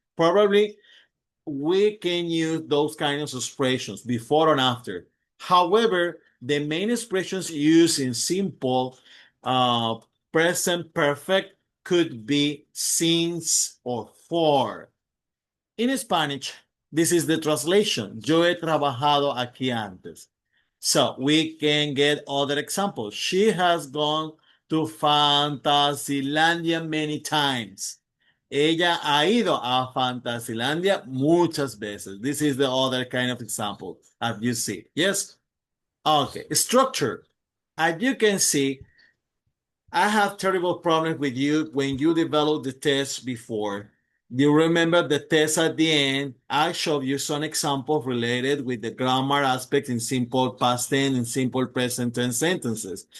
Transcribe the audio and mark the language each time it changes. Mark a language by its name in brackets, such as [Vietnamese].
[English] Probably we can use those kinds of expressions before and after. However, the main expressions used in simple present perfect could be since or for. In Spanish, this is the translation. [Spanish] Yo he trabajado aquí antes. [English] So we can get other examples. She has gone to Fantasylandia many times. [Spanish] Ella ha ido a Fantasylandia muchas veces. [English] This is the other kind of example as you see. Yes? Okay. Structure. As you can see, I have terrible problems with you when you develop the test before. You remember the test at the end? I showed you some examples related with the grammar aspect in simple past tense and simple present tense sentences.